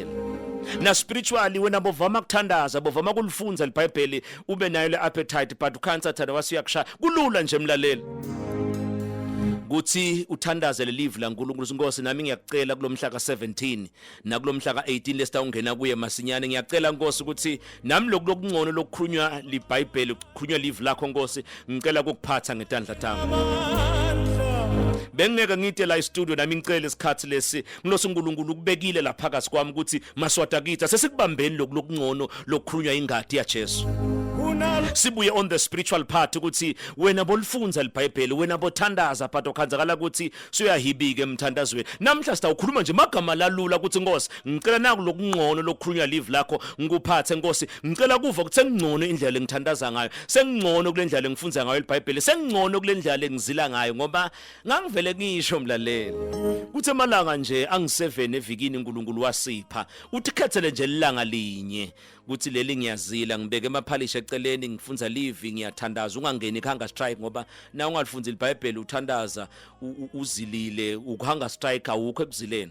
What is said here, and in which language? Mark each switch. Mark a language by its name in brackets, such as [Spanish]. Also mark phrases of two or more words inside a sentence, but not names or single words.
[Swati] Na spiritually wena bovama kuthandaza, bovama kulifunza iBhayibheli ube nayo le appetite but ukhansa thanda wasiyakushaya kulula nje mlaleli kuthi uthandaze le live la uNkulunkulu Nkosi nami ngiyakucela kulomhla ka17 na kulomhla ka18 lesita ungena kuye masinyane ngiyacela Nkosi ukuthi nami lokungcono lokukhulunywa liBhayibheli ukukhulunywa live lakho Nkosi ngicela ukuphatha ngetandla thami. Bengeke ngite la studio nami ngicela isikhathi lesi ngilosi uNkulunkulu ukubekile la phakathi kwami ukuthi maswata kithi sesikubambeni lokungcono lokukhulunywa ingadi yaJesu. Sibuye [English] on the spiritual part [Swati] ukuthi wena bolifunza liBhayibheli, wena bothandaza but okhanzakala ukuthi suyahibika emthandazweni. Namhla sitawukhuluma nje magama lalula ukuthi Nkosi ngicela naku lokungcono lokukhulunywa live lakho ngikuphathe Nkosi. Ngicela kuva ukuthi sengingcono indlela engithandaza ngayo, sengingcono kule ndlela engifunza ngayo liBhayibheli, sengingcono kule ndlela engizila ngayo ngoba ngangivele ngisho mlaleli kuthi emalanga nje angi7 evikini uNkulunkulu wasipha uthi khethele nje ilanga linye ukuthi leli ngiyazila ngibeke emaphalisha eceleni ngifunza live ngiyathandaza ungangeni khanga strike ngoba na ungalifunza iBhayibheli uthandaza uzilile ukuhanga strike awukho ekuzileni.